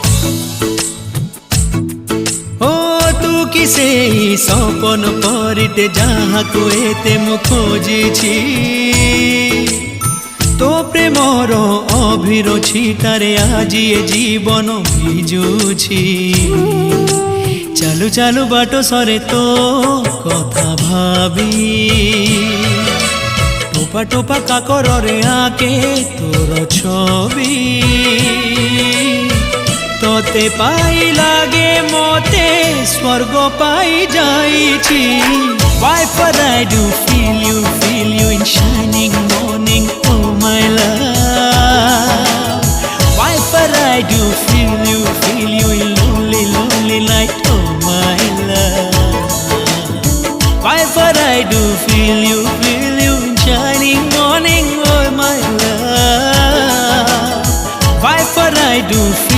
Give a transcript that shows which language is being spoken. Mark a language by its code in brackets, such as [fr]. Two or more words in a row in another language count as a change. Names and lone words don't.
[or] ସେଇ ସପନ ପରିଟେ ଯାହାକୁ ଏତେ ମୁଁ ଖୋଜିଛି ତୋ ପ୍ରେମର ଅଭିର ଛିଟାରେ ଆଜି ଏ ଜୀବନ ଭିଜୁଛି ଚାଲୁ ଚାଲୁ ବାଟ ସରେ ତୋ କଥା ଭାବି ଟୋପା ଟୋପା କାକରରେ ଆକେ ତୋର ଛବି ତୋତେ ପାଇ ଲାଗେ ମୋତେ ସ୍ୱର୍ଗ ପାଇ ଯାଇଛି [en] Why for I do feel you in shining morning oh my love Why for I do feel you in lonely night oh my love Why for I do feel you in shining morning oh my love Why for I do